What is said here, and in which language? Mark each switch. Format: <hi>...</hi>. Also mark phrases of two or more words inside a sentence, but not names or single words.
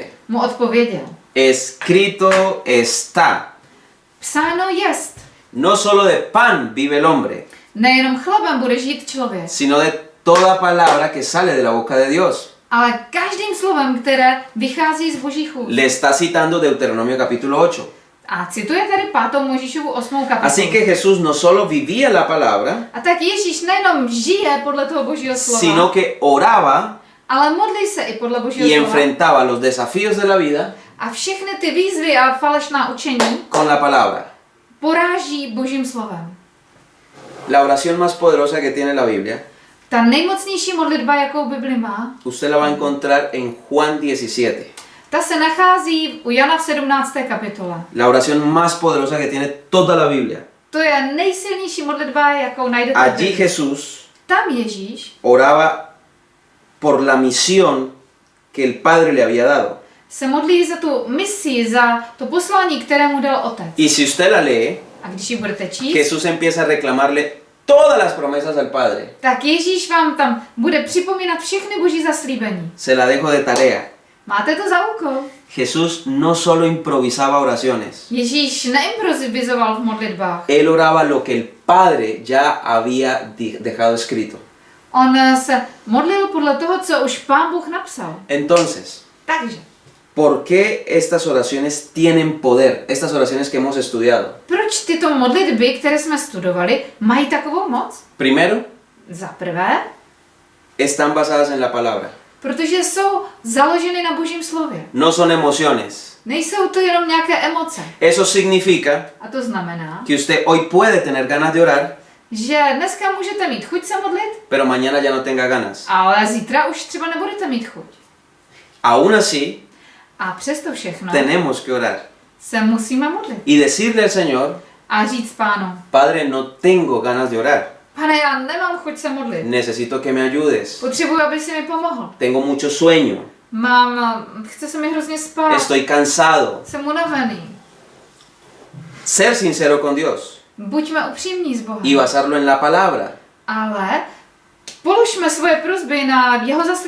<cs>mu odpověděl.</cs> <es>escrito está,</es> <cs>Psáno jest,</cs> <es>no solo de pan vive el hombre,</es> <cs>nejenom chlebem bude žít člověk,</cs> <es>sino de toda palabra que sale de la boca de Dios.</es> <cs>ale každým slovem, které vychází z Božích úst.</cs> <es>Le está citando Deuteronomio capítulo 8.</es> <cs>A cituje tady 5. Mojžíšovu 8. kapitolu.</cs> <es>Así que Jesús no solo vivía la palabra,</es> <cs>A tak Ježíš nejenom žije podle toho Božího slova,</cs> <es>sino que oraba</es> <cs>ale modlí se i podle Božího</cs> <es>y</es> <cs>slova.</cs> <es>enfrentaba los desafíos de la vida</es> <cs>A všechny ty výzvy a falešná učení</cs> <es>con la palabra.</es> <cs>poráží Božím slovem.</cs> <es>La oración más poderosa que tiene la Biblia</es> <cs>Ta nejmocnější modlitba, jakou Bibli má,</cs> <es>usted la va a encontrar en Juan 17.</es> <cs>ta se nachází u Jana v 17. kapitole.</cs> <es>La oración más poderosa que tiene toda la Biblia.</es> <cs>To je nejsilnější modlitba, jakou najdete v</cs> <es>Allí</es> <cs>Bibli.</cs> <es>Jesús</es> <cs>Tam Ježíš</cs> <es>oraba por la misión que el Padre le había dado.</es> <cs>se modlí za tu misi, za to poslání, které mu dal Otec.</cs> <es>Y si usted la lee,</es> <cs>A když ji budete číst,</cs> <es>Jesús empieza a reclamarle todas las promesas al Padre.</es> <cs>tak Ježíš vám tam bude připomínat všechny boží zaslíbení.</cs> <es>Se la dejo de tarea.</es> <cs>Máte to za úkol.</cs> <es>Jesús no solo improvisaba oraciones.</es> <cs>Ježíš neimprovizoval v modlitbách.</cs> <es>Él oraba lo que el Padre ya había dejado escrito.</es> <cs>On se modlil podle toho, co už Pán Bůh napsal.</cs> <es>Entonces,</es> <cs>Takže,</cs> <es>¿por qué estas oraciones tienen poder? Estas oraciones que hemos estudiado.</es> <cs>proč tyto modlitby, které jsme studovali, mají takovou moc?</cs> <es>Primero,</es> <cs>Za prvé,</cs> <es>están basadas en la palabra.</es> <cs>protože jsou založeny na božím slově.</cs> <es>No son emociones.</es> <cs>Nejsou to jenom nějaké emoce.</cs> <es>Eso significa</es> <cs>A to znamená,</cs> <es>que usted hoy puede tener ganas de orar,</es> <cs>že dneska můžete mít chuť se modlit,</cs> <es>pero mañana ya no tenga ganas.</es> <cs>ale zítra už třeba nebudete mít chuť.</cs> <es>Aún así,</es> <cs>A přesto všechno</cs> <es>tenemos que orar</es> <cs>se musíme modlit.</cs> <es>y decirle al Señor,</es> <cs>A říct Pánu,</cs> <es>Padre, no tengo ganas de orar.</es> <cs>Pane, já nemám chuť se modlit.</cs> <es>Necesito que me ayudes.</es> <cs>Potřebuji, aby si mi pomohl.</cs> <es>Tengo mucho sueño.</es> <cs>Chce se mi hrozně spát.</cs> <es>Estoy cansado.</es> <cs>Jsem unavený.</cs> <es>Ser sincero con Dios</es> <cs>Buďme upřímní s Bohem.</cs> <es>y basarlo en la palabra.</es> <cs>Ale položme svoje prosby na jeho zaslíbení.</cs>